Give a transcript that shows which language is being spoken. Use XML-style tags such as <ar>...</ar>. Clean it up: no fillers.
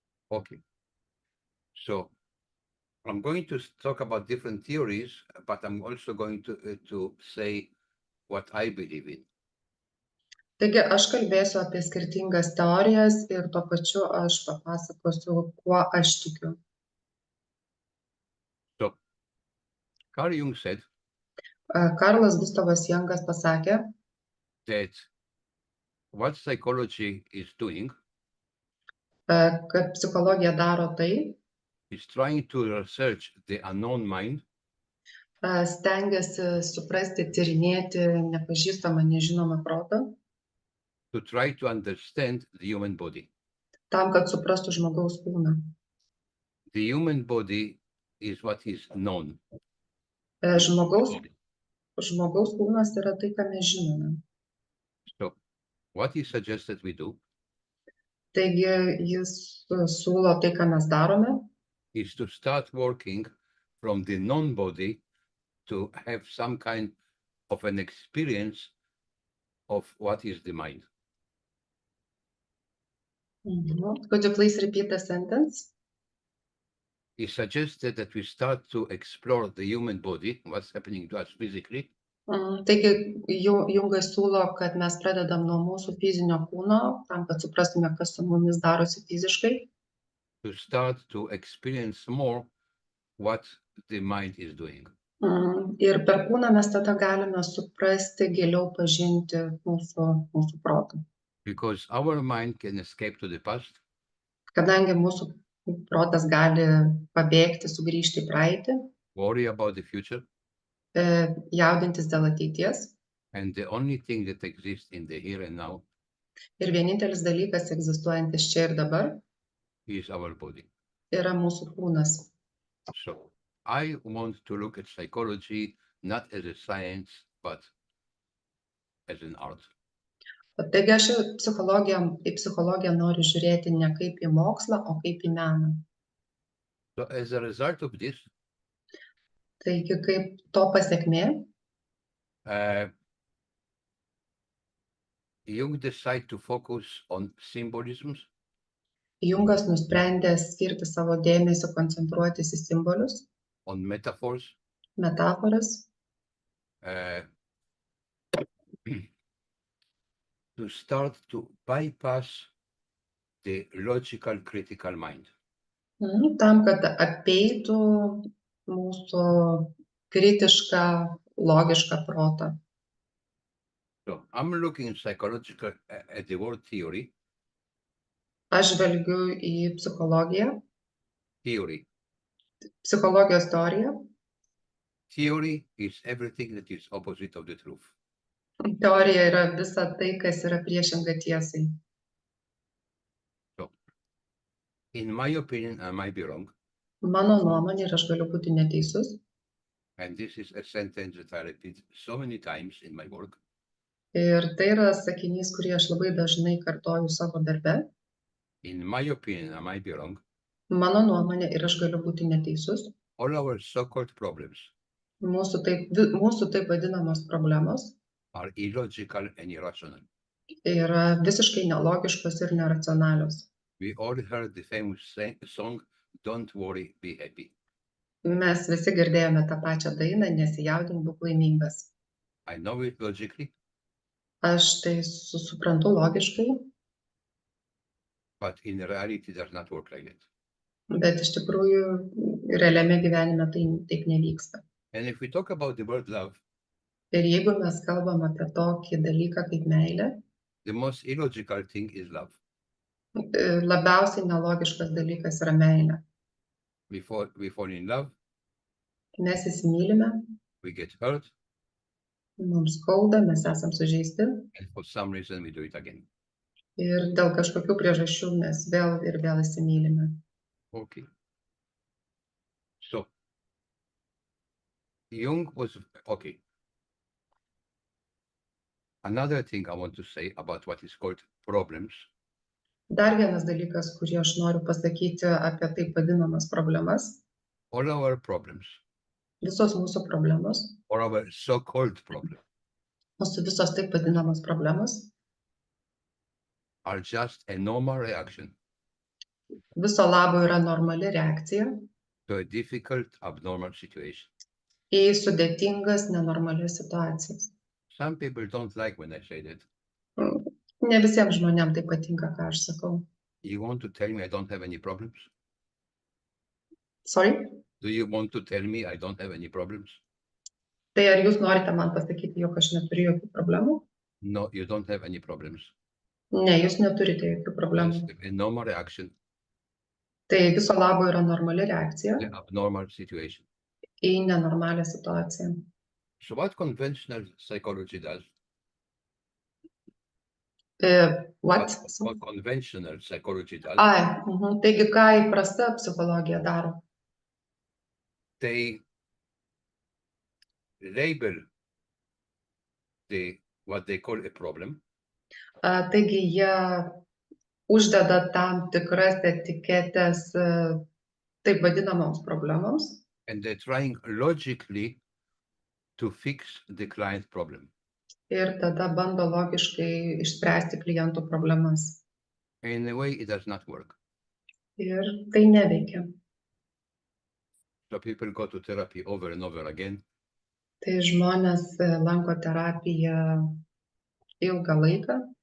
<en>Okay. So I'm going to talk about different theories, but I'm also going to say what I believe in.</en> <lt>Taigi aš kalbėsiu apie skirtingas teorijas ir tuo pačiu aš papasakosiu, kuo aš tikiu.</lt> <en>So Carl Jung said</en> <lt>Karlas Gustavas Jungas pasakė,</lt> <en>that what psychology is doing</en> <lt>kad psichologija daro tai,</lt> <en>is trying to research the unknown mind</en> <lt>stengiasi suprasti, tyrinėti nepažįstamą, nežinomą protą,</lt> <en>to try to understand the human body.</en> <lt>tam, kad suprastų žmogaus kūną.</lt> <en>The human body is what is known.</en> <lt>Žmogaus kūnas yra tai, ką mes žinome.</lt> <en>So what he suggested we do</en> <lt>Taigi jis siūlo tai, ką mes darome,</lt> <en>is to start working from the non-body to have some kind of an experience of what is the mind. Could you please repeat the sentence? He suggested that we start to explore the human body, what's happening to us physically,</en> <lt>Taigi Jungas siūlo, kad mes pradedam nuo mūsų fizinio kūno, tam, kad suprastume, kas su mumis darosi fiziškai,</lt> <en>to start to experience more what the mind is doing.</en> <lt>Ir per kūną mes tada galime suprasti, giliau pažinti mūsų protą.</lt> <en>because our mind can escape to the past,</en> <lt>Kadangi mūsų protas gali pabėgti, sugrįžti į praeitį,</lt> <en>worry about the future,</en> <lt>jaudintis dėl ateities.</lt> <en>and the only thing that exists in the here and now</en> <lt>Ir vienintelis dalykas egzistuojantis čia ir dabar</lt> <en>is our body.</en> <lt>yra mūsų kūnas.</lt> <en>So I want to look at psychology not as a science, but as an art.</en> <lt>Taigi aš į psichologiją noriu žiūrėti ne kaip į mokslą, o kaip į meną.</lt> <en>So as a result of this,</en> <lt>Taigi kaip to pasekmė,</lt> <en>Jung decided to focus on symbolisms,</en> <lt>Jungas nusprendė skirti savo dėmesį, koncentruotis į simbolius,</lt> <en>on metaphors,</en> <lt>metaforas,</lt> <en>to start to bypass the logical critical mind.</en> <lt>Tam, kad apeitų mūsų kritišką, logišką protą.</lt> <en>So I'm looking psychological at the word theory.</en> <lt>Aš žvelgiu į psichologiją,</lt> <en>Theory.</en> <lt>psichologijos teoriją.</lt> <en>Theory is everything that is opposite of the truth.</en> <lt>Teorija yra visa tai, kas yra priešinga tiesai.</lt> <en>So, in my opinion, I might be wrong,</en> <lt>Mano nuomonė, ir aš galiu būti neteisus,</lt> <en>and this is a sentence that I repeat so many times in my work.</en> <lt>ir tai yra sakinys, kurį aš labai dažnai kartoju savo darbe.</lt> <en>In my opinion, I might be wrong.</en> <lt>Mano nuomonė, ir aš galiu būti neteisus.</lt> <en>All our so-called problems</en> <lt>Mūsų taip vadinamos problemos</lt> <en>are illogical and irrational.</en> <lt>yra visiškai nelogiškos ir neracionalios.</lt> <en>We all heard the famous song, "Don't worry, be happy."</en> <lt>Mes visi girdėjome tą pačią dainą, nesijaudink, būk laimingas.</lt> <en>I know it logically,</en> <lt>Aš tai suprantu logiškai,</lt> <en>but in reality it does not work like that.</en> <lt>bet iš tikrųjų realiame gyvenime tai taip nevyksta.</lt> <en>And if we talk about the word love,</en> <lt>Ir jeigu mes kalbam apie tokį dalyką kaip meilė,</lt> <en>the most illogical thing is love.</en> <lt>Labiausiai nelogiškas dalykas yra meilė.</lt> <en>We fall in love,</en> <lt>Mes įsimylime,</lt> <en>we get hurt,</en> <lt>mums skauda, mes esam sužeisti</lt> <en>and for some reason we do it again.</en> <lt>ir dėl kažkokių priežasčių mes vėl ir vėl įsimylime.</lt> <en>Okay. So, Jung was, okay. Another thing I want to say about what is called problems.</en> <lt>Dar vienas dalykas, kurį aš noriu pasakyti apie taip vadinamas problemas.</lt> <en>All our problems,</en> <lt>Visos mūsų problemos,</lt> <en>or our so-called problems,</en> <lt>mūsų visos taip vadinamos problemos,</lt> <en>are just a normal reaction</en> <lt>viso labo yra normali reakcija</lt> <en>to a difficult, abnormal situation.</en> <lt>į sudėtingas, nenormalias situacijas.</lt> <en>Some people don't like when I say that.</en> <lt>Ne visiems žmonėms tai patinka, ką aš sakau.</lt> <en>You want to tell me I don't have any problems? Sorry? Do you want to tell me I don't have any problems?</en> <lt>Tai ar jūs norite man pasakyti, jog aš neturiu jokių problemų?</lt> <en>No, you don't have any problems.</en> <lt>Ne, jūs neturite jokių problemų.</lt> <en>That's a normal reaction</en> <lt>Tai viso labo yra normali reakcija</lt> <en>to an abnormal situation.</en> <lt>į nenormalią situaciją.</lt> <en>So what conventional psychology does? What? What conventional psychology does?</en> <lt>Taigi, ką įprasta psichologija daro?</lt> <en>They label what they call a problem,</en> <lt>Taigi, jie uždeda tam tikras etiketės taip vadinamoms problemoms</lt> <en>and they're trying logically to fix the client problem.</en> <lt>ir tada bando logiškai išspręsti klientų problemas.</lt> <en>In a way, it does not work.</en> <lt>Ir tai neveikia.</lt> <en>So people go to therapy over and over again,</en> <lt>Tai žmonės lanko terapiją ilgą laiką</lt>